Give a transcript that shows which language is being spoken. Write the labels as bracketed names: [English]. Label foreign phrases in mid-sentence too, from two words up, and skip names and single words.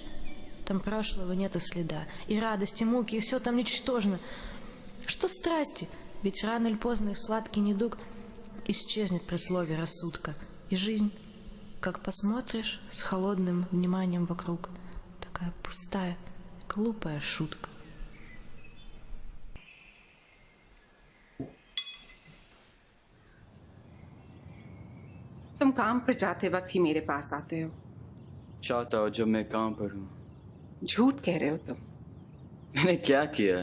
[Russian] Там прошлого нет и следа, и радости, муки, и все там ничтожно. Что страсти? Ведь рано или поздно их сладкий недуг исчезнет при слове рассудка, и жизнь, как посмотришь, с холодным вниманием вокруг, такая пустая, глупая шутка. [Hindi] तुम काम पर जाते वक्त ही मेरे पास आते हो। चाहता हो जब मैं काम पर हूँ। झूठ कह रहे हो तुम। मैंने क्या किया?